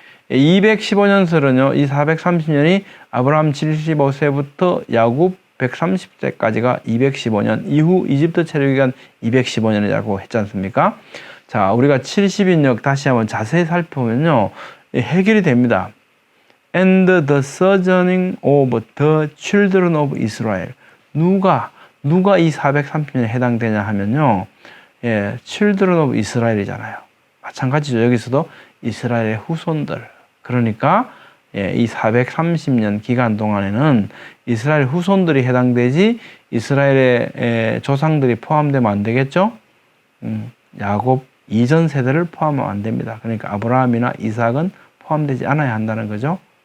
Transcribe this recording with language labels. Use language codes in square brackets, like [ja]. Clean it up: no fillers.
[ko] 215년설은요. 이 430년이 아브라함 75세부터 야곱 130세까지가 215년, 이후 이집트 체류기간 215년이라고 했지 않습니까? 자, 우리가 70인역 다시 한번 자세히 살펴보면요. 해결이 됩니다. [en] And the sojourning of the children of Israel. [ko] 누가 이 430년에 해당되냐 하면요. [en] children of Israel이잖아요. [ko] 마찬가지죠. 여기서도 이스라엘의 후손들. 그러니까 이 430년 기간 동안에는 이스라엘 후손들이 해당되지 이스라엘의 조상들이 포함되면 안 되겠죠? 야곱 이전 세대를 포함하면 안 됩니다. 그러니까 아브라함이나 이삭은 포함되지 않아야 한다는 거죠.